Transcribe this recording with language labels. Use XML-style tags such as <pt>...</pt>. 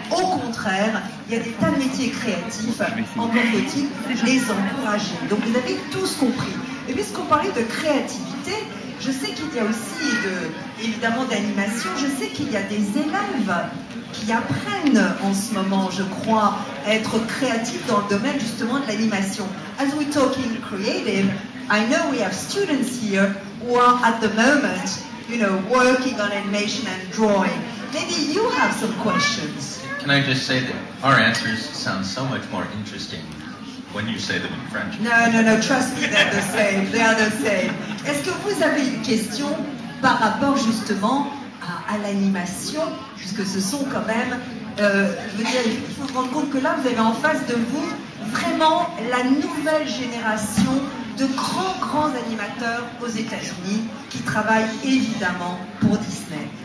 <fr>Au contraire, il y a des tas de métiers créatifs, encore faut-il les encourager. Donc vous avez tous compris. Et puisqu'on parlait de créativité, je sais qu'il y a aussi évidemment d'animation, je sais qu'il y a des élèves qui apprennent en ce moment, je crois, à être créatifs dans le domaine justement de l'animation.</fr> <en>As we're talking creative, I know we have students here who are at the moment, working on animation and drawing. Maybe you have some questions. Can I just say that our answers sound so much more interesting when you say them in French? No, trust me, they're the same. They are the same.</en> <fr>Est-ce que vous avez une question par rapport justement à l'animation, puisque ce sont quand même, je veux dire, il faut se rendre compte que là, vous avez en face de vous vraiment la nouvelle génération de grands animateurs aux États-Unis qui travaillent évidemment pour Disney.</fr>